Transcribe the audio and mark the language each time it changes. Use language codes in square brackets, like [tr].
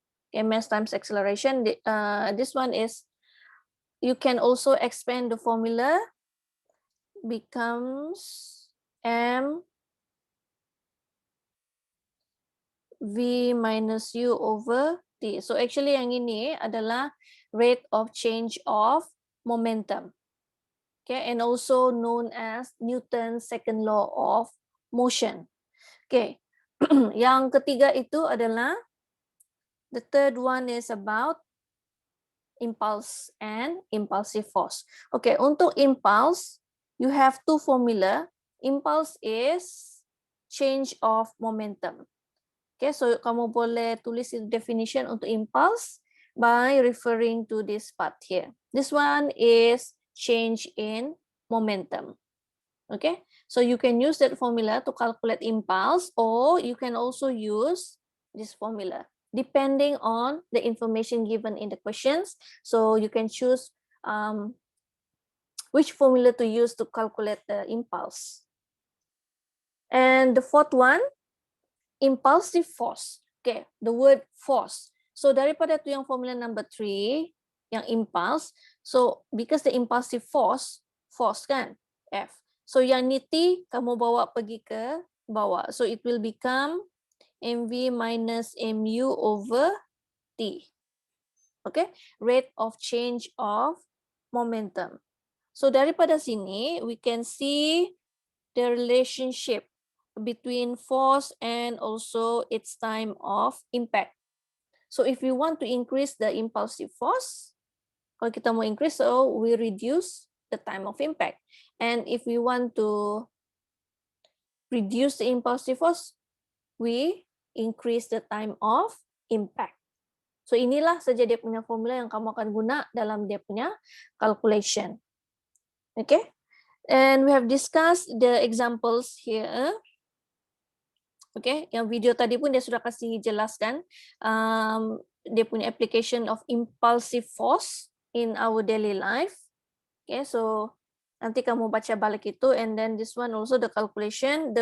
[en] Okay, mass times acceleration. This one is, you can also expand the formula, becomes m v minus u over t. So actually [ms] yang ini adalah [en] rate of change of momentum. Okay, and also known as Newton's second law of motion. Okay, [ms] yang ketiga itu adalah, [en] the third one is about impulse and impulsive force. Okay, untuk impulse, you have two formula. Impulse is change of momentum. Okay, so [ms] kamu boleh tulis [en] definition untuk impulse by referring to this part here. This one is change in momentum. Okay, so you can use that formula to calculate impulse, or you can also use this formula depending on the information given in the questions. So you can choose which formula to use to calculate the impulse. And the fourth one, impulsive force. Okay, the word force. [ms] So daripada tu yang formula number 3, yang impulse. [en] So because the impulsive force kan, F. [ms] So yang ni T, kamu bawa pergi ke bawah. [en] So it will become mv minus mu over T. Okay, rate of change of momentum. So daripada sini, we can see the relationship between force and also its time of impact. So if we want to increase the impulsive force, [ms] kalau kita mau [en] increase, so we reduce the time of impact. And if we want to reduce the impulsive force, we increase the time of impact. [ms] So inilah saja dia punya formula yang kamu akan guna dalam dia punya calculation. [en] Okay, and we have discussed the examples here. [ms] Okay, yang video tadi pun dia sudah kasih jelaskan dia punya [en] application of impulsive force in our daily life. Okay, so [ms] nanti kamu baca balik itu, [en] and then this one also the calculation.